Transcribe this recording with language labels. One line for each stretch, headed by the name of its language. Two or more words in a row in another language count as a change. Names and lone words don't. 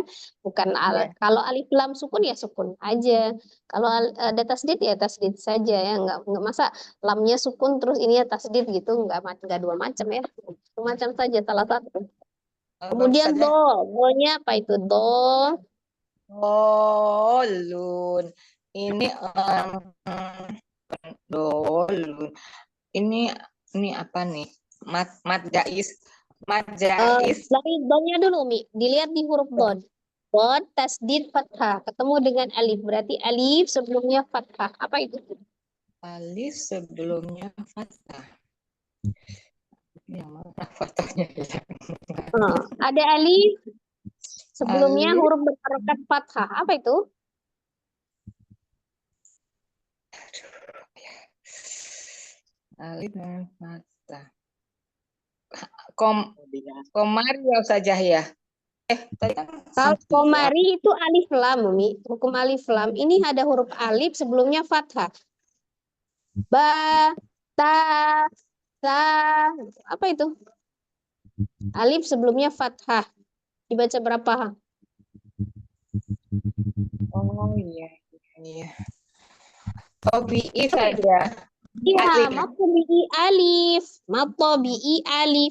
Indonesian: Bukan Iya. kalau alif lam sukun ya sukun aja. Kalau ada tasdid ya tasdid saja ya nggak masa lamnya sukun terus ini ya tasdid gitu nggak dua macam ya. Satu macam saja salah satu. Oh, bagus Kemudian Ustazah. do-nya apa itu do? Dolun. Ini dolun. Ini apa nih? Mat jais. Mat jais. Dari do-nya dulu, Mi. Dilihat di huruf bod. Bod, tasdid, fathah. Ketemu dengan alif. Berarti alif sebelumnya fathah. Apa itu? Alif sebelumnya fathah. Yang mana fathahnya ya? Ada alif sebelumnya Alif. huruf berharokat fathah. Apa itu? Alif dan fathah. Komariah saja ya. Tadi kan Kalau samsiah. komari itu alif lam, Mi. Hukum alif lam. Ini ada huruf alif sebelumnya fathah. Ba, ta, sa. Apa itu? Alif sebelumnya fathah. Dibaca berapa? Oh iya, iya. Tobi'i saja. Iya, Alif. matobi'i alif. Matobi'i alif.